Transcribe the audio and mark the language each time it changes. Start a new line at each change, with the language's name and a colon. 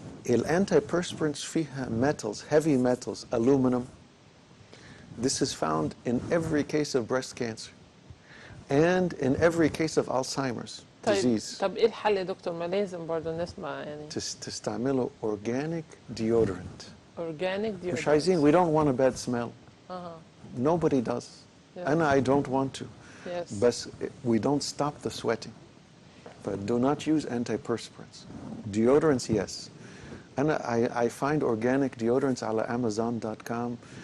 Arabic: الانتيبرسبرنتس فيها
English: metals, heavy metals, aluminum. This is found in every case of breast cancer and in every case of Alzheimer's disease.
Arabic: طب ايه الحل يا دكتور؟ ما لازم برضه نسمع يعني. تستعملوا organic deodorant.
English: Organic deodorant.
Arabic: مش عايزين,
English: we don't want a bad smell. Nobody does. Yeah. And I don't want to. Yes. But we don't stop the sweating. But do not use antiperspirants. Deodorants, yes. And I find organic deodorants
Arabic: على
English: Amazon.com.